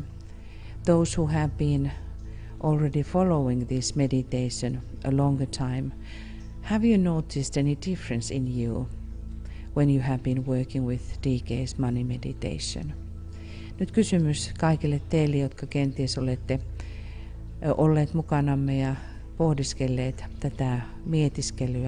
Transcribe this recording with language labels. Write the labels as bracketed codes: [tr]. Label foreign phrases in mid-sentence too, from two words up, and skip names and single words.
[en] Those who have been already following this meditation a longer time, have you noticed any difference in you when you have been working with DK's money meditation? [fi] Nyt kysymys kaikille teille, jotka kenties olette olleet mukanamme ja pohdiskelleet tätä mietiskelyä.